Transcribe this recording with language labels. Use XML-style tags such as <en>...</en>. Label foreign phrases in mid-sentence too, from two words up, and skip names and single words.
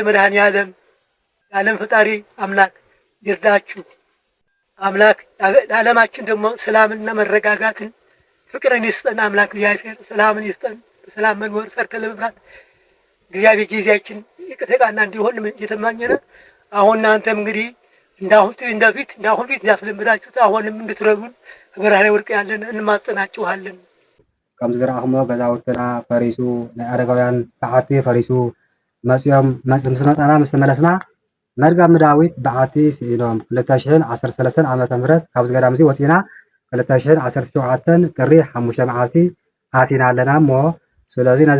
<am>መድኃኔዓለም የዓለም ፈጣሪ አምላክ ይርዳችሁ። አምላክ ለዓለማችን ደግሞ ሰላምና መረጋጋትን ፍቅርን ይስጠን። አምላክ እግዚአብሔር ሰላምን ይስጠን። በሰላም መኖር ሰርተን ለመብላት እግዚአብሔር ጊዜያችን የተቃና እንዲሆን እየተመኘን አሁን እናንተም እንግዲህ እንዳሁን ፊት እንዳስለምዳችሁት አሁንም እንድትረዱን በበረሃ ላይ ወድቀን ያለን እንማጸናችኋለን።</am> <ti>ከም ዝረአኽሞ ገዛውትና ፈሪሱ ናይ አረጋውያን በዓቲ ፈሪሱ መፅኦም ምስ መፃና ምስ ተመለስና መድጋሚ ዳዊት በዓቲ ስኢኖም 2013 ዓመተ ምህረት ካብዚ ገዳም እዚ ወፂና 2017 ጥሪ 5 መዓልቲ ኣቲና ኣለና እሞ ስለዚ ነዚ</ti>